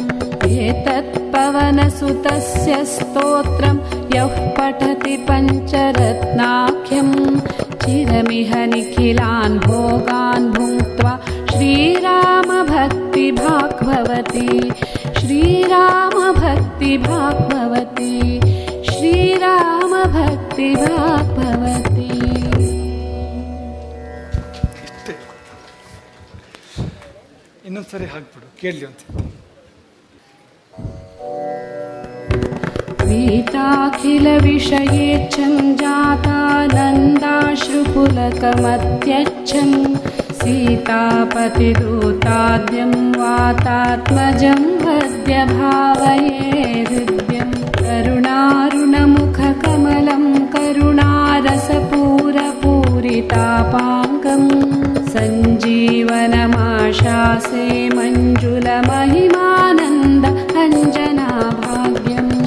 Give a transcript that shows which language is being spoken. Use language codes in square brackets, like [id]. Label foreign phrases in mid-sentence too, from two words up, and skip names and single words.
[sa] एतत्पवनसुतस्य स्तोत्रं यः पठति पञ्चरत्नाख्यं चिरमिह निखिलान् भोगान् भुङ्क्त्वा श्रीरामभक्तिभाक् भवति श्रीरामभक्तिभाक् भवति श्रीरामभक्तिभाक् भवति. [kn] ಇನ್ನೊಂದ್ಸರಿ ಹಾಕ್ಬಿಡು, ಕೇಳಲಿ ಅಂತ. [sa] ीताखिल विषयेच्छं जातानन्दाश्रुपुलकमत्यच्छं सीतापतिदूताद्यं वातात्मजं वद्य भावये हृद्यं करुणारुणमुखकमलं करुणारसपूरपूरितापाङ्गं सञ्जीवनमाशासे मञ्जुलमहिमानन्द अंजनाभाग्यं